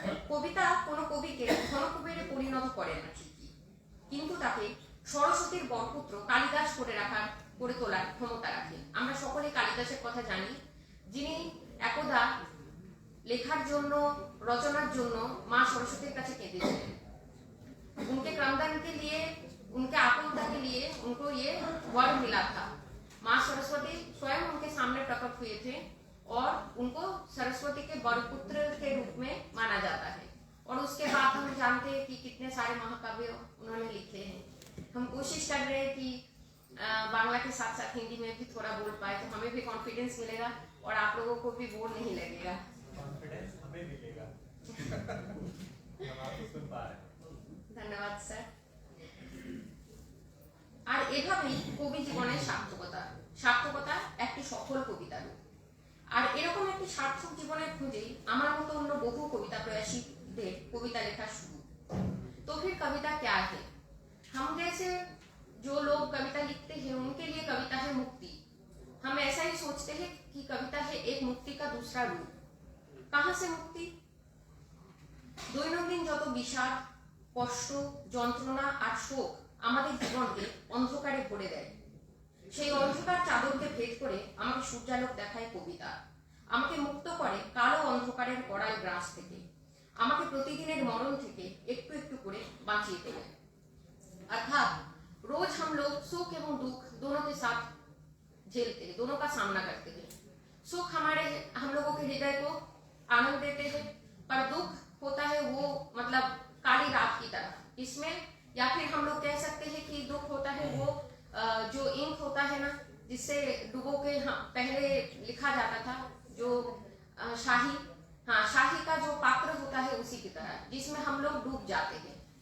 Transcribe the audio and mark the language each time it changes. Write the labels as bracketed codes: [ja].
[bn] কবিতা কোনো কবিকে ঘনকবিরে পরিণত করে না ঠিকই, কিন্তু তাকে সরস্বতীর বরপুত্র কালিদাস করে তোলার ক্ষমতা রাখে। আমরা সকলে কালিদাসের কথা জানি, যিনি একদা লেখার জন্য, রচনার জন্য মা सरस्वती কাছে কেঁদেছিলেন। [hi] उनके क्रमदान के लिए, उनके आकुलता के लिए उनको ये वर मिला था। माँ सरस्वती स्वयं उनके सामने प्रकट हुए थे और उनको सरस्वती के वरपुत्र के रूप में माना जाता है। और उसके बाद हम जानते हैं कि कितने सारे महाकाव्य उन्होंने लिखे हैं। हम कोशिश कर रहे हैं कि बांग्ला के साथ साथ हिंदी में भी थोड़ा बोल पाए, तो हमें भी कॉन्फिडेंस मिलेगा और आप लोगों को भी बोर नहीं लगेगा। कॉन्फिडेंस हमें मिलेगा। हम आपको सुन पा रहे हैं। [bn] ধন্যবাদ স্যার। আর এভাবেই কবি জীবনের সার্থকতা একটি সফল কবিতার রূপ। আর এরকম একটি সার্থক জীবনের খোঁজেই আমার মতো অন্য বহু কবিতা প্রয়াসীদের কবিতা লেখা শুরু। [hi] तो फिर कविता क्या है? हम जैसे जो लोग कविता लिखते हैं उनके लिए कविता है मुक्ति। हम ऐसा ही सोचते हैं कि कविता है एक मुक्ति का दूसरा रूप। कहाँ से मुक्ति? [bn] দৈনন্দিন যত বিষাদ, কষ্ট, যন্ত্রণা আর শোক আমাদের জীবনকে অন্ধকারে ভরে দেয়, সেই অন্ধকার চাদরকে ভেদ করে আমাকে সূর্যালোক দেখায় কবিতা। আমাকে মুক্ত করে কালো অন্ধকারের কড়াই গ্রাস থেকে, আমাকে প্রতিদিনের মরণ থেকে একটু একটু করে বাঁচিয়ে তোলে। [hi] अर्थात रोज हम लोग सुख एवं दुख दोनों के साथ झेलते हैं, दोनों का सामना करते हैं। सुख हम लोगों के हृदय को आनंद देते हैं, पर दुख होता है वो मतलब काली रात की तरह। इसमें या फिर हम लोग कह सकते हैं कि दुख होता है वो जो इंक होता है ना, जिससे डुबो के पहले लिखा जाता था, जो शाही का जो पात्र होता है उसी की तरह, जिसमें हम लोग डूब जाते हैं।